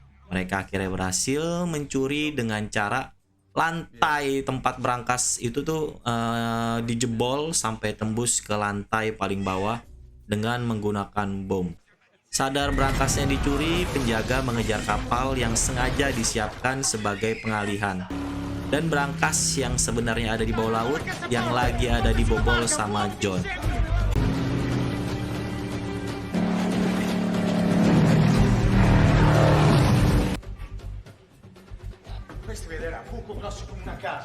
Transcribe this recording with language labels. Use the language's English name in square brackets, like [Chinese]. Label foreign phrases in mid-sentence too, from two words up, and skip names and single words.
[Indonesian] Mereka akhirnya berhasil mencuri dengan cara lantai tempat berangkas itu tuh dijebol sampai tembus ke lantai paling bawah dengan menggunakan bom. Sadar berangkasnya dicuri, penjaga mengejar kapal yang sengaja disiapkan sebagai pengalihan. Dan berangkas yang sebenarnya ada di bawah laut yang lagi ada dibobol sama John. [Italian] Questi vedrà, buco grosso come una casa.